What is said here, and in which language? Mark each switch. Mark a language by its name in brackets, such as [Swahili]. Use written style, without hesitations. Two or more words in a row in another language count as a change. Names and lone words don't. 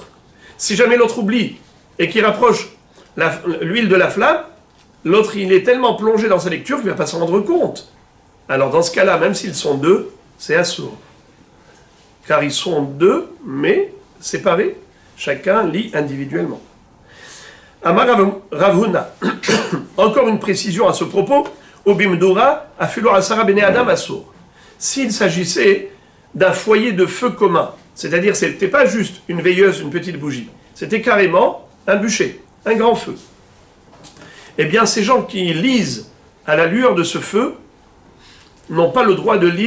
[French] Si jamais l'autre oublie, et qu'il rapproche l'huile de la flamme, l'autre, il est tellement plongé dans sa lecture qu'il ne va pas s'en rendre compte. Alors dans ce cas-là, même s'ils sont 2, c'est assourd. Car ils sont 2, mais séparés. Chacun lit individuellement. [Hebrew] אמר רבונא. [French] Encore une précision à ce propos. [Hebrew] ובמדורה אפילו עשרה בני אדם אסור. [French] S'il s'agissait d'un foyer de feu commun, c'est-à-dire ce n'était pas juste une veilleuse, une petite bougie, c'était carrément un bûcher, un grand feu. Eh bien, ces gens qui lisent à la lueur de ce feu n'ont pas le droit de lire.